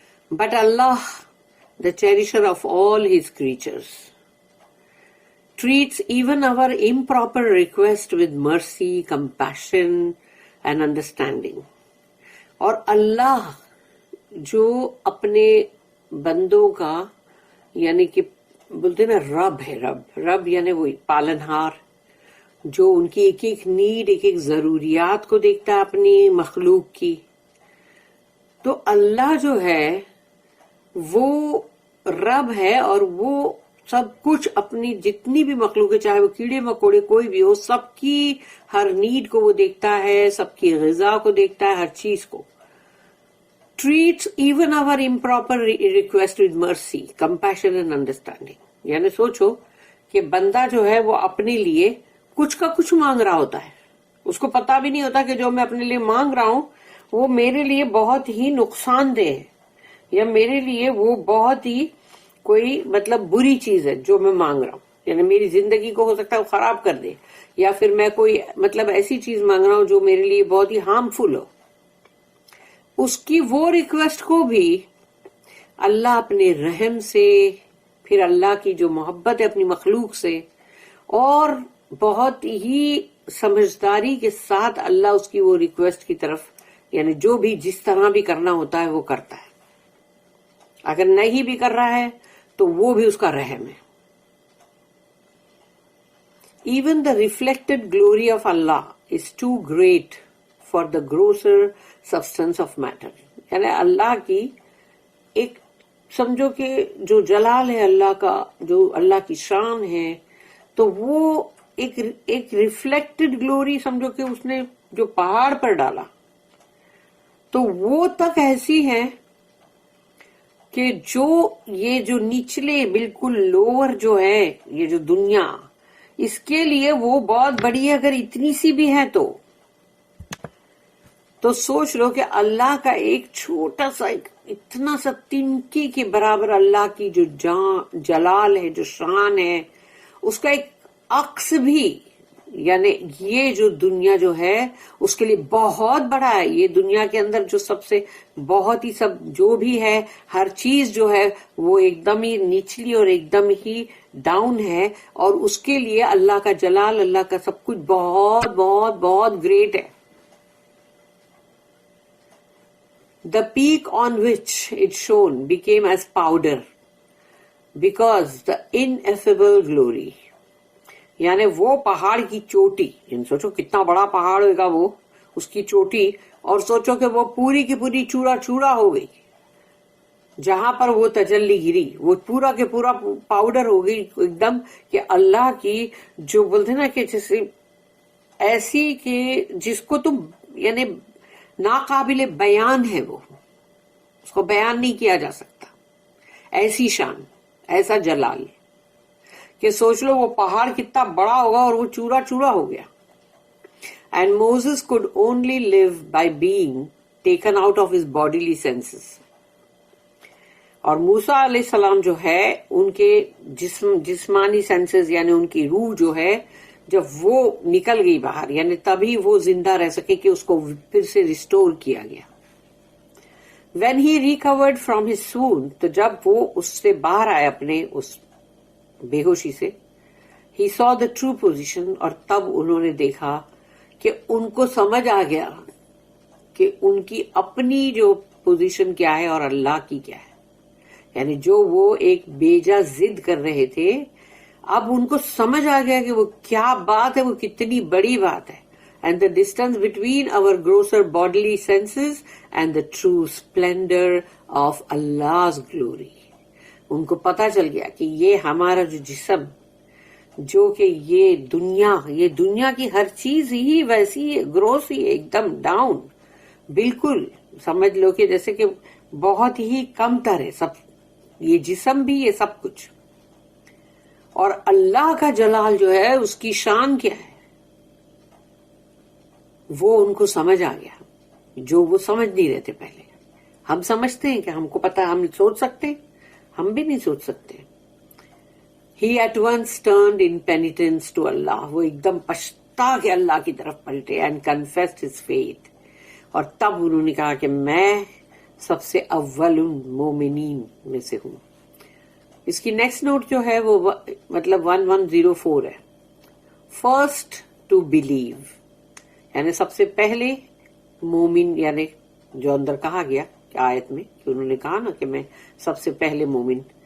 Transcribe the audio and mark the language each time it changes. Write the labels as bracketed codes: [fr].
[en] But Allah, the cherisher of all his creatures, treats even our improper request with mercy, compassion and understanding. [ur] اور اللہ جو اپنے بندوں کا یعنی کہ بولتے نا رب ہے، رب یعنی وہی پالنہار، جو ان کی ایک ایک نیڈ، ایک ایک ضروریات کو دیکھتا ہے اپنی مخلوق کی. تو اللہ جو ہے وہ رب ہے، اور وہ سب کچھ اپنی جتنی بھی مخلوق ہے، چاہے وہ کیڑے مکوڑے کوئی بھی ہو، سب کی ہر نیڈ کو وہ دیکھتا ہے، سب کی غذا کو دیکھتا ہے، ہر چیز کو. [en] treats even our improper request with mercy, compassion and understanding. [ur] یعنی سوچو کہ بندہ جو ہے وہ اپنے لیے کچھ کا کچھ مانگ رہا ہوتا ہے، اس کو پتا بھی نہیں ہوتا کہ جو میں اپنے لیے مانگ رہا ہوں وہ میرے لیے بہت ہی نقصان دہ ہے، یا میرے لیے وہ بہت ہی کوئی مطلب بری چیز ہے جو میں مانگ رہا ہوں. یعنی میری زندگی کو ہو سکتا ہے وہ خراب کر دے، یا پھر میں کوئی مطلب ایسی چیز مانگ رہا ہوں جو میرے لیے بہت ہی ہارمفل ہو. اس کی وہ ریکویسٹ کو بھی اللہ اپنے رحم سے، پھر اللہ کی جو محبت ہے اپنی مخلوق سے، اور بہت ہی سمجھداری کے ساتھ اللہ اس کی وہ ریکویسٹ کی طرف یعنی جو بھی جس طرح بھی کرنا ہوتا ہے وہ کرتا ہے. اگر نہیں بھی کر رہا ہے تو وہ بھی اس کا رحم ہے. [en] Even the reflected glory of Allah is too great for the grosser substance of matter. [ur] یعنی اللہ کی ایک سمجھو کہ جو جلال ہے اللہ کا، جو اللہ کی شان ہے، تو وہ ایک ریفلیکٹڈ گلوری سمجھو کہ اس نے جو پہاڑ پر ڈالا، تو وہ تک ایسی ہے کہ جو یہ جو نچلے بالکل لوور جو ہے یہ جو دنیا، اس کے لیے وہ بہت بڑی ہے. اگر اتنی سی بھی ہے تو سوچ لو کہ اللہ کا ایک چھوٹا سا اتنا سا تنکی کے برابر اللہ کی جو جلال ہے، جو شان ہے، اس کا ایک عکس بھی، یعنی یہ جو دنیا جو ہے اس کے لیے بہت بڑا ہے. یہ دنیا کے اندر جو سب سے بہت ہی سب جو بھی ہے، ہر چیز جو ہے وہ ایک دم ہی نچلی اور ایک دم ہی ڈاؤن ہے، اور اس کے لیے اللہ کا جلال، اللہ کا سب کچھ بہت بہت بہت گریٹ ہے. [en] The peak on which it shone became as powder because the ineffable glory. [ur] یعنی وہ پہاڑ کی چوٹی، یعنی سوچو کتنا بڑا پہاڑ ہوگا وہ، اس کی چوٹی، اور سوچو کہ وہ پوری کی پوری چورا چورا ہو گئی. جہاں پر وہ تجلی گری وہ پورا کے پورا پاؤڈر ہو گئی ایک دم، کہ اللہ کی جو بولتے نا کہ جیسے ایسی کہ جس کو تم یعنی ناقابل بیان ہے، وہ اس کو بیان نہیں کیا جا سکتا. ایسی شان، ایسا جلال کہ سوچ لو وہ پہاڑ کتنا بڑا ہوگا اور وہ چورا چورا ہو گیا. [en] And Moses could only live by being taken out of his bodily senses. [ur] اور موسیٰ علیہ السلام جو ہے ان کے جسمانی سینسز یعنی ان کی روح جو ہے جب وہ نکل گئی باہر یعنی تبھی وہ زندہ رہ سکے کہ اس کو پھر سے ریسٹور کیا گیا. [en] When he recovered from his swoon, [ur] تو جب وہ اس سے باہر آئے اپنے اس بے ہوشی سے, [en] he saw the true position, [ur] اور تب انہوں نے دیکھا کہ ان کو سمجھ آ گیا کہ ان کی اپنی جو پوزیشن کیا ہے اور اللہ کی کیا ہے. یعنی جو وہ ایک بیجا ضد کر رہے تھے اب ان کو سمجھ آ گیا کہ وہ کیا بات ہے, وہ کتنی بڑی بات ہے. [en] And the distance between our grosser bodily senses and the true splendor of Allah's glory. [ur] ان کو پتا چل گیا کہ یہ ہمارا جو جسم جو کہ یہ دنیا کی ہر چیز ہی ویسی ہے, گروس ہی ایک دم ڈاؤن, بالکل سمجھ لو کہ جیسے کہ بہت ہی کم تر ہے سب, یہ جسم بھی یہ سب کچھ. اور اللہ کا جلال جو ہے اس کی شان کیا ہے وہ ان کو سمجھ آ گیا جو وہ سمجھ نہیں رہتے پہلے. ہم سمجھتے ہیں کہ ہم کو پتا, ہم سوچ سکتے ہیں, ہم بھی نہیں سوچ سکتے. [en] He at once turned in penitence to Allah. [ur] وہ ایک دم پچھتا کے اللہ کی طرف پلٹے [en] and confessed his faith. [ur] اور تب انہوں نے کہا کہ میں سب سے اول مومنین میں سے ہوں. اس کی نیکسٹ نوٹ جو ہے وہ مطلب 1104 ہے. [en] First to believe, [ur] یعنی سب سے پہلے مومن, یعنی جو اندر کہا گیا کہ آیت میں کہ انہوں نے کہا نا کہ میں سب سے پہلے مومن,